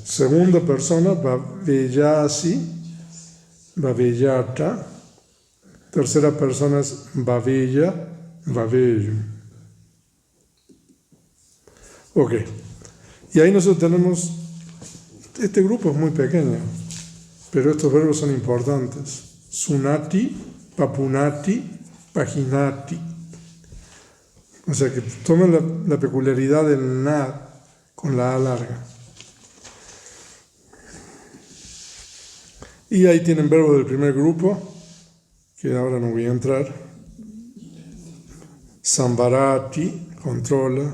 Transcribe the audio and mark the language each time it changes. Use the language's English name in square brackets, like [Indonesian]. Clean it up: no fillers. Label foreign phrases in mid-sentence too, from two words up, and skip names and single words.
[Spanish] Segunda persona, [Pali] bhaveyasi, bhaveyata. [Spanish] Tercera persona es [Pali] bhaveya, bhaveyu. [Spanish] Ok. Y ahí nosotros tenemos, este grupo es muy pequeño, pero estos verbos son importantes. [Pali] Sunati, papunati, paginati. [Spanish] O sea que tomen la peculiaridad del na con la A larga. Y ahí tienen verbos del primer grupo, que ahora no voy a entrar. Sambarati, controla.